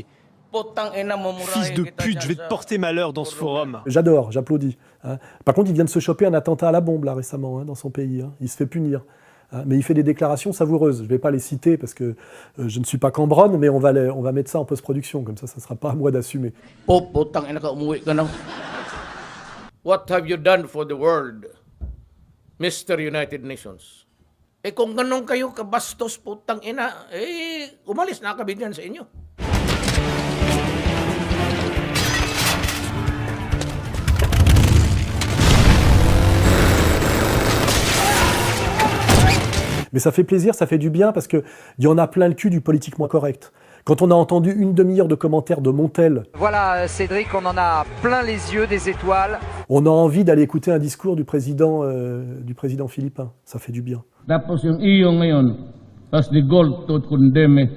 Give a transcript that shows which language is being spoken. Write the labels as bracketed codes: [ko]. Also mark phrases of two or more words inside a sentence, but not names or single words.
[fr] Fils de pute, je vais te porter malheur dans ce forum. J'adore, j'applaudis. Par contre, il vient de se choper un attentat à la bombe là récemment dans son pays. Il se fait punir. Mais il fait des déclarations savoureuses. Je ne vais pas les citer parce que je ne suis pas Cambronne, mais on va mettre ça en post-production. Comme ça ne sera pas à moi d'assumer. [en] What have you done for the world, Mr. United Nations? [tl] Kung ganun kayo kabastos, putang ina, umalis na kami dyan sa inyo. [fr] Mais ça fait plaisir, ça fait du bien, parce qu'il y en a plein le cul du politiquement correct. Quand on a entendu une demi-heure de commentaires de Montel... Voilà, Cédric, on en a plein les yeux, des étoiles. On a envie d'aller écouter un discours du président philippin. Ça fait du bien. [tl] Tapos yung iyo ngayon, [en] as the goal to condemn it.